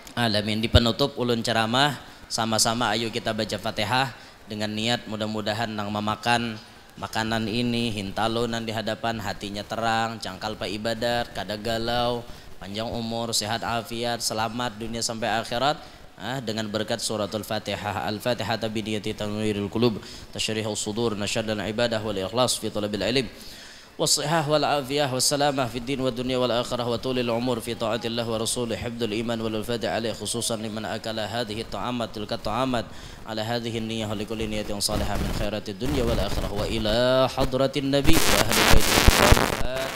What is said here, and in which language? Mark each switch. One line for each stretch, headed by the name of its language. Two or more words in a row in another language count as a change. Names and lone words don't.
Banjar: Di penutup ulun ceramah sama-sama ayo kita baca Fatihah dengan niat mudah-mudahan nang memakan makanan ini hintalonan di hadapan hatinya terang cangkal pa ibadat kada galau panjang umur sehat afiat selamat dunia sampai akhirat dengan berkat suratul Fatihah.
Arabic: الفاتحة بنية تنوير القلوب تشريح الصدور نشاط العبادة والإخلاص في طلب العلم والصحة والعافية والسلامة في الدين والدنيا والآخرة وطول العمر في طاعة الله ورسوله حفظ الإيمان والوفاة عليه خصوصا لمن أكل هذه الطعامات تلك الطعامات على هذه النية لكل نية صالحة من خيرات الدنيا والآخرة وإلى حضرة النبي وأهل بيته